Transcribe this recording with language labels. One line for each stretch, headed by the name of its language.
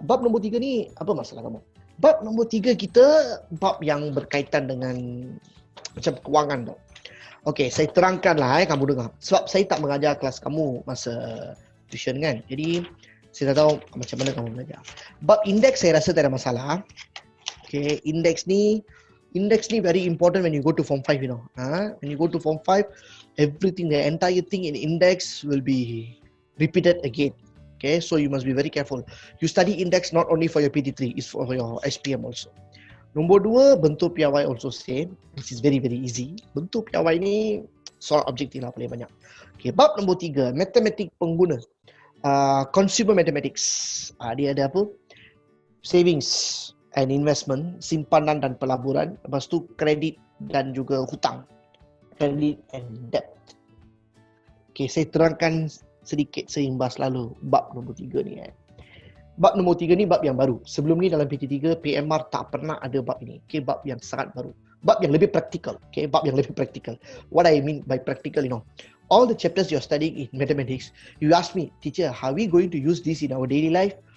Malay: Bab nombor 3 ni, apa masalah kamu? Bab nombor 3 kita, bab yang berkaitan dengan macam kewangan tau. Okay, saya terangkanlah kamu dengar. Sebab saya tak mengajar kelas kamu masa tuition kan. Jadi, saya tak tahu macam mana kamu belajar. Bab indeks saya rasa tak ada masalah.
English: Okay,
Malay: indeks ni
English: very important when you go to form 5, you know. When you go to form 5, everything, the entire thing in index will be repeated again. Okay, so you must be very careful. You study index not only for your PT3, it's for your SPM also.
Malay: Nombor 2, bentuk piawai
English: also same. This is very, very easy.
Malay: Bentuk piawai ni soal objektif lah paling banyak. Okay, bab nombor 3, matematik pengguna.
English: Consumer mathematics.
Malay: Dia ada apa?
English: Savings and investment,
Malay: simpanan dan pelaburan. Lepas tu kredit dan juga hutang.
English: Credit and debt.
Malay: Okay, saya terangkan sedikit seimbas lalu bab nombor 3 ni. Bab nombor 3 ni bab yang baru. Sebelum ni dalam PT3, PMR tak pernah ada bab ini. Okay, bab yang sangat baru. Bab yang lebih praktikal. Okay, bab yang lebih praktikal.
English: What I mean by practical, you know, all the chapters you're studying in mathematics, you ask me, teacher, are we going to use this in our daily life?